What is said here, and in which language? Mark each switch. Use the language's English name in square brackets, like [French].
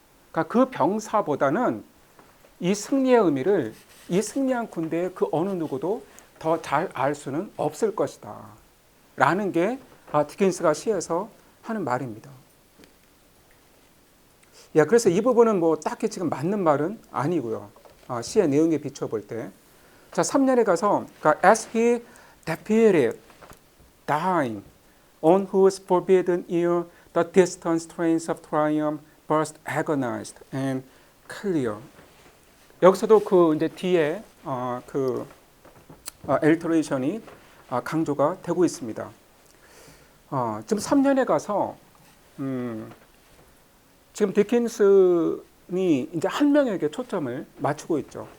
[Korean] 그러니까 그 병사보다는 이 승리의 의미를 이 승리한 군대의 그 어느 누구도 더 잘 알 수는 없을 것이다. 라는 게 디킨스가 시에서 하는 말입니다. 야, 그래서 이 부분은 뭐 딱히 지금 맞는 말은 아니고요. 시의 내용에 비춰볼 때. 자, 3년에 가서, 그러니까 [English] as he defeated, dying, on whose forbidden ear the distant strains of triumph burst agonized and clear. [Korean] 여기서도 그 이제 뒤에 그 엘터레이션이 강조가 되고 있습니다. 지금 3년에 가서 지금 디킨슨이 이제 한 명에게 초점을 맞추고 있죠.